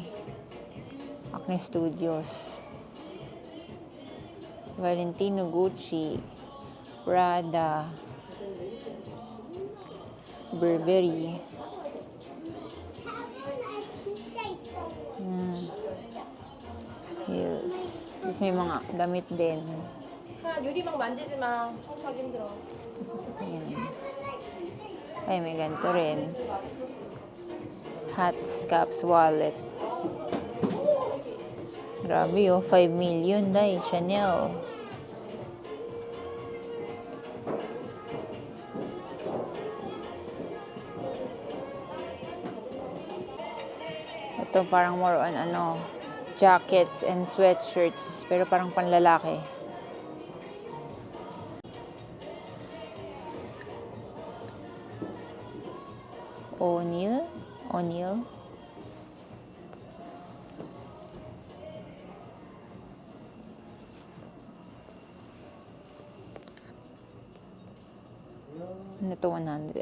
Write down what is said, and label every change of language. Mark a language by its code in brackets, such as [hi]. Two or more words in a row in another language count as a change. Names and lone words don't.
[tl] Acne Studios. Valentino, Gucci. Prada. Burberry. Heels. Tapos may mga damit din. [ko] 유리 막 만지지 마. 청소하기 힘들어. [tl] Ayan. Ay, may ganito rin. [en] Hats, caps, wallet. [tl] Grabe 5 million, day. Chanel. Ito parang [en] more on jackets and sweatshirts, [tl] pero parang panlalaki. O'Neill. Ano to, 100?